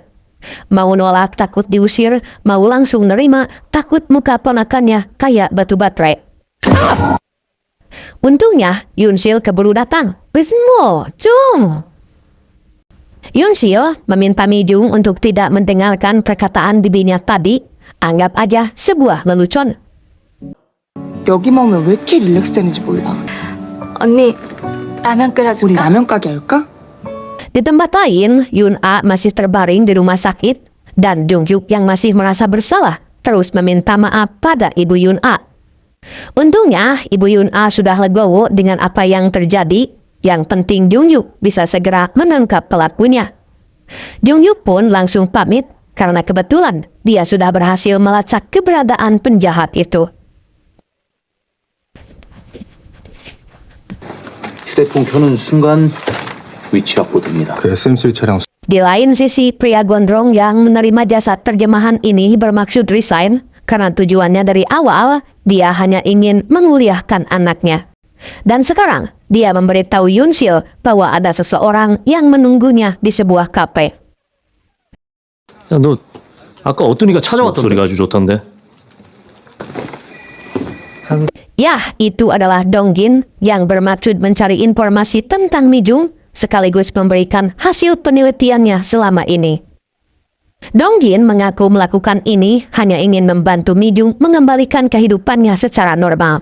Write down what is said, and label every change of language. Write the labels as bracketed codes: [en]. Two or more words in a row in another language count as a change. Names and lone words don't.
[id] Mau nolak takut diusir, mau langsung nerima takut muka ponakannya kayak batu baterai. Untungnya Yun-sil keburu datang. Wismo, Jung. Yun-sil meminta Mi-jung untuk tidak mendengarkan perkataan bibinya tadi, anggap aja sebuah lelucon. [ko] 여기만 오면 왜 이렇게 릴렉스되는지 몰라. 언니, 라면 우리 끓여줄까? 라면 가게 할까? [id] Di tempat lain, Yun-a masih terbaring di rumah sakit dan Jung-hyuk yang masih merasa bersalah terus meminta maaf pada ibu Yun-a. Untungnya, ibu Yun-a sudah legowo dengan apa yang terjadi. Yang penting Jung-hyuk bisa segera menangkap pelakunya. Jung-hyuk pun langsung pamit karena kebetulan dia sudah berhasil melacak keberadaan penjahat itu. [ko] 휴대폰 켜는 순간 위치 확보됩니다. 그 SM3 차량 [id] Di lain sisi, pria gondrong yang menerima jasa terjemahan ini bermaksud resign karena tujuannya dari awal dia hanya ingin menguliahkan anaknya. Dan sekarang, dia memberitahu Yunsil bahwa ada seseorang yang menunggunya di sebuah kafe. [ko] 야, 너 아까 어떤 이가 찾아왔던데? 목소리가 아주 좋던데. [id] Ya, itu adalah Dongjin yang bermaksud mencari informasi tentang Mijung sekaligus memberikan hasil penelitiannya selama ini. Dongjin mengaku melakukan ini hanya ingin membantu Mijung mengembalikan kehidupannya secara normal.